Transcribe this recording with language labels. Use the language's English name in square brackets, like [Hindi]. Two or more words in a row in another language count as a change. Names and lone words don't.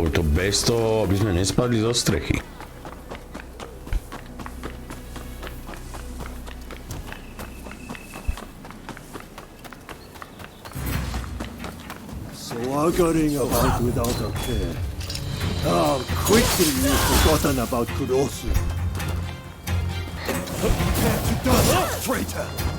[Slovak] by to bez toho, aby sme nespadli zo strechy. [English] Swaggering about without a care. How quickly you've forgotten about Kurosu. Prepare to die, traitor!